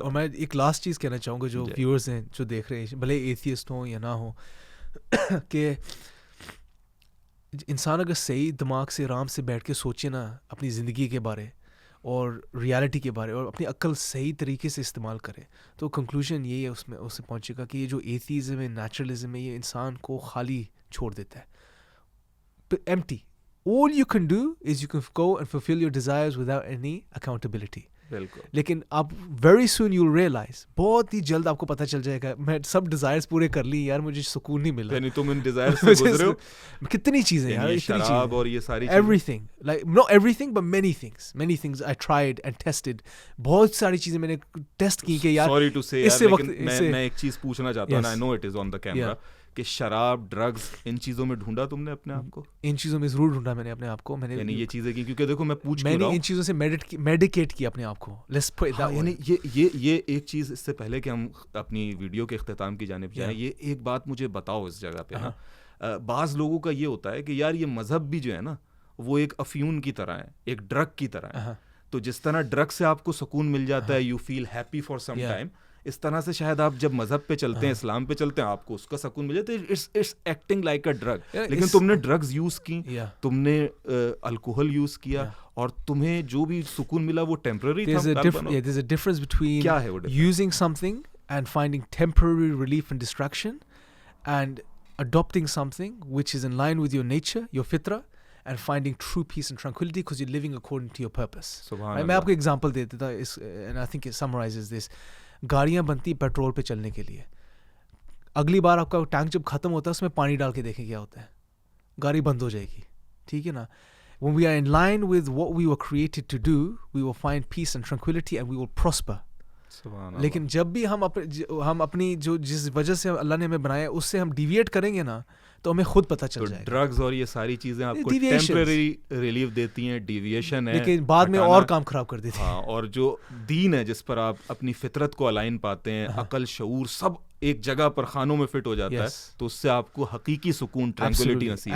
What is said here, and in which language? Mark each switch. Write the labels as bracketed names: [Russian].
[Urdu] اور میں ایک لاسٹ چیز کہنا چاہوں گا جو ویورز ہیں، جو دیکھ رہے ہیں، بھلے ایتھیسٹ ہوں یا نہ ہوں، کہ انسان اگر صحیح دماغ سے آرام سے بیٹھ کے سوچے نا اپنی زندگی کے بارے اور ریالٹی کے بارے، اور اپنی عقل صحیح طریقے سے استعمال کرے، تو کنکلوژن یہی ہے اس میں اس سے پہنچے گا کہ یہ جو ایتھیزم ہے، نیچرلزم ہے، یہ انسان کو خالی چھوڑ دیتا ہے. [English] Empty. All you can do is you can go and fulfill your desires without any accountability. [Urdu] بالکل. لیکن آپ [English] very soon you'll realize، [Urdu] بہت ہی جلد آپ کو پتہ چل جائے گا، میں سب ڈیزائرز پورے کر لی یار، مجھے سکون نہیں ملا. یعنی تم ان ڈیزائر سے گزرے ہو کتنی چیزیں یار، شراب اور یہ ساری [English] everything, like not everything but many things I tried and tested. [Urdu] بہت ساری چیزیں میں نے ٹیسٹ کی کہ یار [English] sorry to say [Urdu] یار، لیکن میں ایک چیز پوچھنا چاہتا ہوں. [English] I know it is on the camera [Urdu] کہ شراب، ڈرگز، ان چیزوں میں ڈھونڈا تم نے اپنے آپ کو؟ ان چیزوں میں ضرور ڈھونڈا میں نے اپنے آپ کو. میں نے یعنی یہ چیزیں کی، کیونکہ دیکھو میں پوچھ میں نے ان چیزوں سے میڈیکیٹ کیا اپنے آپ کو. یعنی یہ ایک چیز، اس سے پہلے کہ ہم اپنی ویڈیو کے اختتام کی جانب جائیں، یہ ایک بات مجھے بتاؤ اس جگہ پہ نا. بعض لوگوں کا یہ ہوتا ہے کہ یار یہ مذہب بھی جو ہے نا وہ ایک افیون کی طرح ہے، ایک ڈرگ کی طرح ہے. تو جس طرح ڈرگ سے آپ کو سکون مل جاتا ہے، [English] you feel happy for some time, [Urdu] اس طرح سے شاید آپ جب مذہب پہ چلتے ہیں، اسلام پہ چلتے ہیں، آپ کو اس کا سکون مل جاتا ہے. [English] It's acting like a drug. [Urdu] لیکن تم نے ڈرگز یوز کی، تم نے الکوہل یوز کیا، اور تمہیں جو بھی سکون ملا وہ ٹیمپرری تھا. [English] There's a difference between using something and finding temporary relief and distraction and adopting something which is in line with your nature, your fitra, and finding true peace and tranquility because you're living according to your purpose. [Urdu] میں آپ کو example دے دیتا ہوں، [English] and I think it summarizes this. [Urdu] گاڑیاں بنتی petrol پہ چلنے کے لیے. اگلی بار آپ کا ٹینک جب ختم ہوتا ہے اس میں پانی ڈال کے دیکھیں کیا ہوتا ہے، گاڑی بند ہو جائے گی. ٹھیک ہے نا. [English] When we are in line with what we were created to do, we will find peace and tranquility and we will prosper. [Urdu] لیکن جب بھی ہم اپنی جو جس وجہ سے اللہ نے ہمیں بنایا اس سے ہم ڈیویٹ کریں گے نا، تو ہمیں خود پتہ چل جائے گا. ڈرگز اور یہ ساری چیزیں آپ کو ٹیمپریری ریلیف دیتی ہیں، ڈیویشن ہے، لیکن بعد میں اور کام خراب کر دیتی ہیں. ہاں، اور جو دین ہے جس پر آپ اپنی فطرت کو الائن پاتے ہیں، عقل، شعور سب ایک جگہ پر خانوں میں فٹ ہو جاتا ہے، تو اس سے آپ کو حقیقی سکون، ٹرانکولیٹی نصیب ہوتی ہے.